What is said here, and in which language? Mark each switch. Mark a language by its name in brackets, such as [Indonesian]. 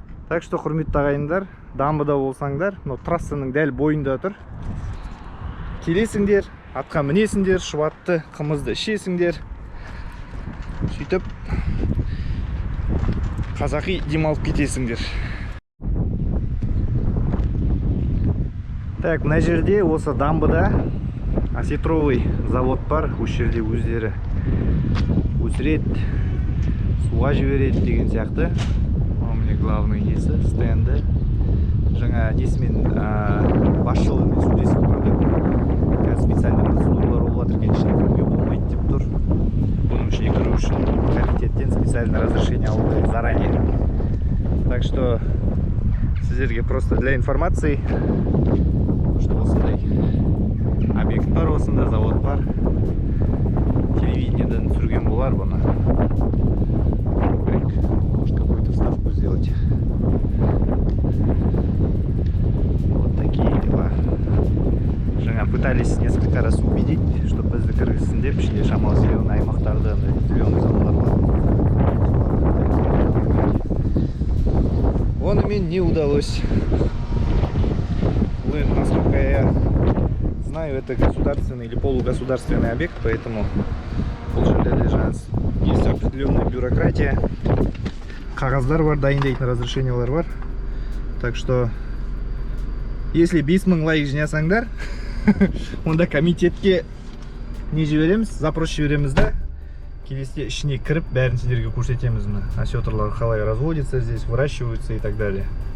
[Russian] Так что, [Kazakh] құрметті ағайындар, Дамбыда болсаңдар, трассаның дәл бойында тұр. Келесіңдер, атқа мінесіңдер, шұбатты, қымызды ішесіңдер. Сөйтіп қазақи демалып кетесіңдер. Так, мына жерде осы Дамбыда осетровый завод бар. Осы жерде өздері өсіреді, суға жібереді деген сияқты. Міне главный несі, стенді. Жаңа несімен басшылығымен сөйлесіп көрдік. Қазір специальный процедуралар болып жатыр, ішіне кіруге болмайды деп тұр. Бұның ішіне кіру үшін комитеттен [Russian] специальное разрешение [Kazakh] алды [Russian] заранее. Так что [Kazakh] сіздерге [Russian] просто для информации, что [Kazakh] осындай объект бар, осында завод бар. Телевидениеден түсірген болар бұны. [Russian] Может какую-то вставку сделать. Вот такие дела. [Kazakh] Жаңа [Russian] пытались несколько раз убедить, что [Kazakh] бізді кіргізсін деп, ішінде шамалы зеленый аймақтарды, зеленый зоналар бар. [Russian] Онымен не удалось. Насколько я знаю, это государственный или полугосударственный объект, поэтому [Kazakh] бұл жерлерде [Russian] есть определенная бюрократия. [Kazakh] Қағаздар бар, дайындайтын разрешениялар бар. [Russian] Так что, если [Kazakh] 5000 лайк жинасаңдар, онда комитетке не жібереміз, запрос жібереміз да, келесте ішіне кіріп, бәрін сіздерге көрсетеміз. Осетрлар қалай [Russian] разводятся здесь, выращиваются и так далее.